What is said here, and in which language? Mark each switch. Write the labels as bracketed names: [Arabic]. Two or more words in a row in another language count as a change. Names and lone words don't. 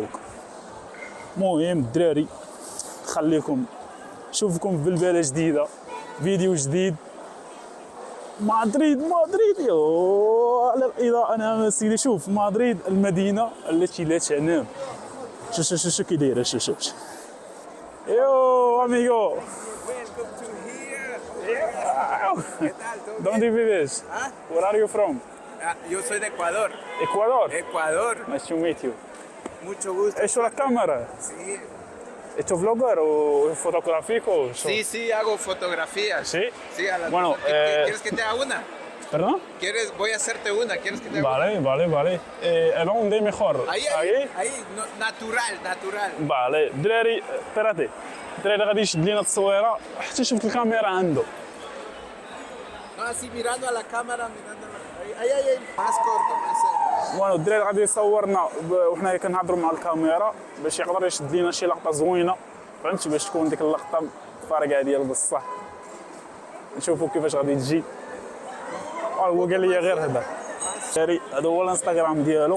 [Arabic] المهم الدراري خليكم نشوفكم في بلبله جديده، فيديو جديد. مدريد يو على الاضاءه. انا سيدي شوف مدريد المدينه التي لا تنام. شو كي دايره شو يو اميغو. [Spanish] ¿Dónde vives? [English] Where are you from? [Spanish] Yo soy de Ecuador. Ecuador. Ecuador. [English] Nice to meet you. [Spanish] Mucho gusto. ¿Eso la cámara? Sí. ¿Esto es vlogger o fotográfico? Sí, hago fotografías. ¿Sí? Sí, a las Bueno, ¿quieres que te haga una? ¿Perdón? Voy a hacerte una. ¿Quieres que te haga Vale. ¿A dónde mejor? Ahí, natural. Vale. [Arabic] دراري espérate. الدراري غادي يشد لينا التصويره حتى شفت الكاميرا عنده. [Spanish] No, así mirando a la cámara, ahí. Más corto, más cerca. [Arabic] المهم الدراري غادي يصورنا وحنا كنهضروا مع الكاميرا باش يقدر يشد لينا شي لقطه زوينه، فهمتي، باش تكون ديك اللقطه فارقه ديال بصح. نشوفوا كيفاش غادي تجي. هو قال لي غير هذا الدراري، هذا هو الانستغرام ديالو.